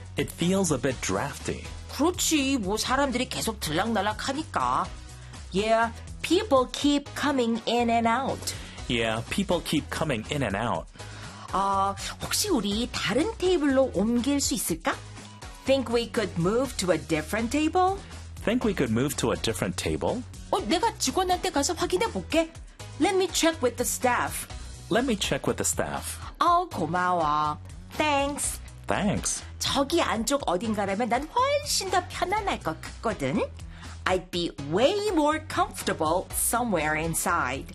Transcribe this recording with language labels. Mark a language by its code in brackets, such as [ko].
[en] It feels a bit drafty. [ko] 그렇지, 뭐 사람들이 계속 들락날락하니까. [en] Yeah, people keep coming in and out. Yeah, people keep coming in and out. [ko] 아, 혹시 우리 다른 테이블로 옮길 수 있을까? [en] Think we could move to a different table? Think we could move to a different table? [ko] 어, 내가 직원한테 가서 확인해 볼게. [en] Let me check with the staff. Let me check with the staff. [ko] 아우, 고마워. [en] Thanks. Thanks. [ko] 저기 안쪽 어딘가라면 난 훨씬 더 편안할 것 같거든. [en] I'd be way more comfortable somewhere inside.